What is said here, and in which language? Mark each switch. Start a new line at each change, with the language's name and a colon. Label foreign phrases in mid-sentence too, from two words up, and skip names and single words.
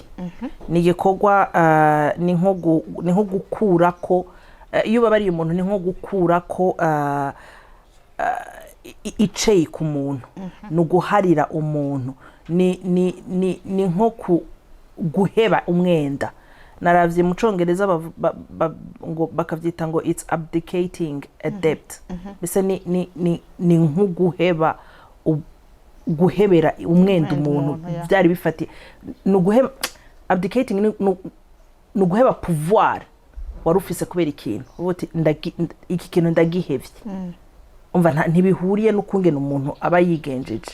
Rundi: Ni igikorwa ni nko gukurako iyo babariye umuntu ni nko gukurako iceye ku muntu, no guharira umuntu, ni nko guheba umwenda. Naravye mu Congereza ngo bakavyita ngo
English: it's abdicating a debt.
Rundi: Bise ni nko guhebera umwenda umuntu byari bifati no guheba. Abdicating no guheba pouvoir warufise kubera ikintu ubuti iki kintu ndagihevye. Umva ntibihuriye n'ukungena umuntu aba yigenjeje.